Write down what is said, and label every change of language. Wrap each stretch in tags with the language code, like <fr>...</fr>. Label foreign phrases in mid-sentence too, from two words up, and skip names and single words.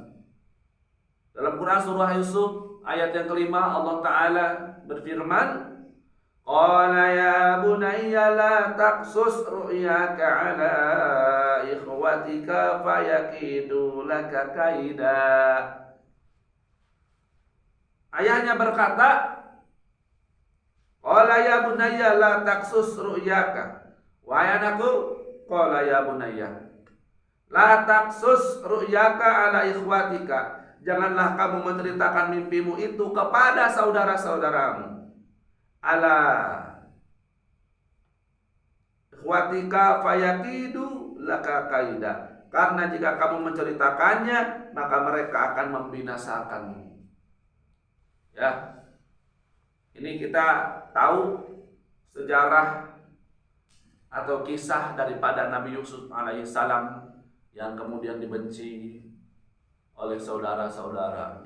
<id>Dalam Quran surah Yusuf ayat yang kelima, Allah Ta'ala berfirman,</id> <ar>قال يا بني لا تقصص رؤياك على إخوتك فيكيدوا لك كيدا.</ar> <id>Ayahnya berkata,</id> <ar>قال يا بني لا تقصص رؤياك.</ar> <id>Wahai anakku,</id> <ar>قال يا بني لا تقصص رؤياك على إخوتك.</ar> <id>Janganlah kamu menceritakan mimpimu itu kepada saudara-saudaramu.</id> <ar>على إخوتك فيكيدوا لك كيدا.</ar> <id>Karena jika kamu menceritakannya, maka mereka akan membinasakanmu. Ya, ini kita tahu sejarah atau kisah daripada Nabi Yusuf alaihissalam yang kemudian dibenci oleh saudara-saudaranya.</id>